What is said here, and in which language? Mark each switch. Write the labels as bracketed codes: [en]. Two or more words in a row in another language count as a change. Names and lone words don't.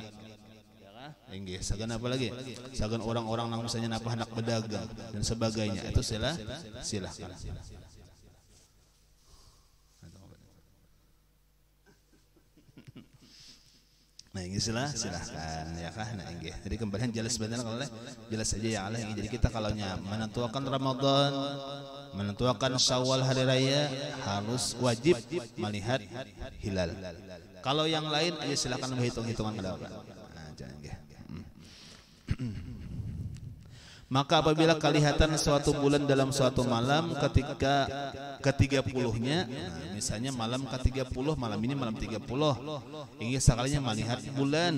[bjn] Inggih, sagan apa lagi? Sagan orang-orang yang misalnya napa hendak berdagang dan sebagainya itu silahkan. Nah, ini silahkan ya kah. Nah, inggih. [id] Jadi kembalian jelas benar kalau jelas saja [ar] يا الله. [id] Jadi kita kalau menentukan Ramadan, menentukan Syawal hari raya harus wajib melihat hilal. [bjn] Kalau yang lain aja silakan berhitung-hitungan kada apa. Nah, jangan inggih. [id] Maka apabila kelihatan suatu bulan dalam suatu malam ketika ke-30-nya, nah, misalnya malam ke-30, malam ini malam 30, ingin sekalinya melihat bulan.